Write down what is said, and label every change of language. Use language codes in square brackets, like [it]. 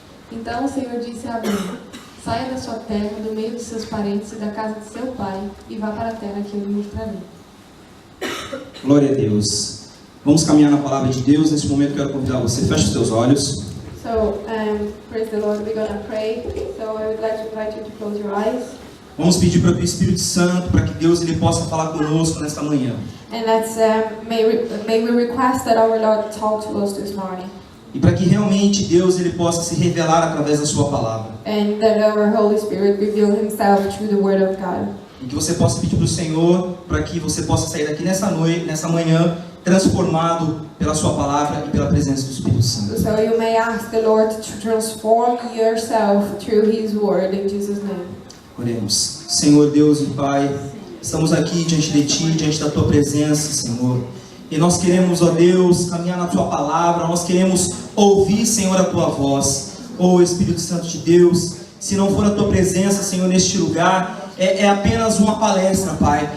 [pt] Então o Senhor disse a Abrão: saia da sua terra, do meio dos seus parentes e da casa de seu pai, e vá para a terra que eu lhe mostrarei. Glória a Deus. Vamos caminhar na palavra de Deus. Nesse momento quero convidar você, feche os seus olhos. [en] So, praise the Lord, we're going to pray. So I would like to invite you to close your eyes. [pt] Vamos pedir para o Espírito Santo, para que Deus ele possa falar conosco nesta manhã. [en] And let's, may we request that our Lord talk to us this morning. [pt] E para que realmente Deus ele possa se revelar através da sua palavra. [en] And that our Holy Spirit reveal Himself through the Word of God. [pt] E que você possa pedir para o Senhor, para que você possa sair daqui nessa noite, nessa manhã, transformado pela sua palavra e pela presença do Espírito Santo. [en] So you may ask the Lord to transform yourself through His Word in Jesus' name. [pt] Oremos. Senhor Deus e Pai, estamos aqui diante de Ti, diante da Tua presença, Senhor. E nós queremos, ó Deus, caminhar na Tua palavra, nós queremos ouvir, Senhor, a Tua voz. Ó Espírito Santo de Deus, se não for a Tua presença, Senhor, neste lugar, é apenas uma palestra, Pai.